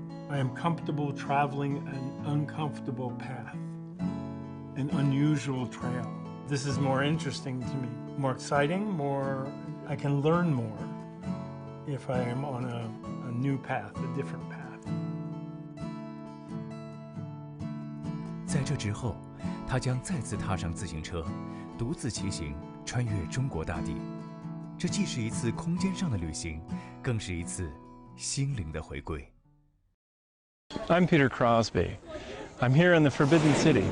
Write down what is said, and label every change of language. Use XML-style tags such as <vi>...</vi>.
<en>I am comfortable traveling an uncomfortable path, an unusual trail. This is more interesting to me, more exciting, I can learn more if I am on a new path, a different path.</en> <zh>在这之后，他将再次踏上自行车，独自骑行，穿越中国大地。这既是一次空间上的旅行，更是一次心灵的回归。</zh> <en>I'm Peter Crosby. I'm here in the Forbidden City.</en>